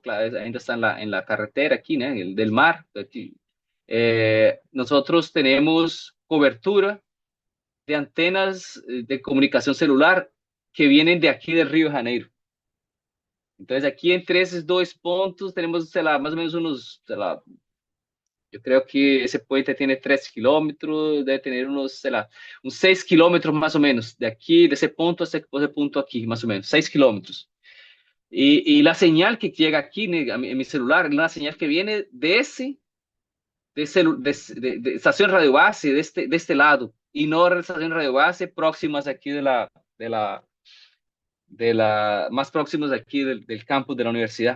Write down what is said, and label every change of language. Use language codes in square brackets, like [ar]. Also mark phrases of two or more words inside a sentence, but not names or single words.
[es] Claro, ainda está en la carretera aquí, ¿no? Del mar, aquí. Nosotros tenemos cobertura de antenas de comunicación celular que vienen de aquí del Río de Janeiro. Entonces, aquí entre esos dos puntos tenemos, [pt] sei lá, [es] más o menos unos, [pt] sei lá, [es] yo creo que ese puente tiene 3 kilómetros, debe tener unos, [pt] sei lá, uns [es] 6 kilómetros más o menos, de aquí, de ese punto a ese punto aquí, más o menos, 6 kilómetros. Y la señal que llega aquí en mi celular, es una señal que viene de estación radio base, de este lado, y no de estación radio base próximas aquí más próximos aquí del campus de la universidad.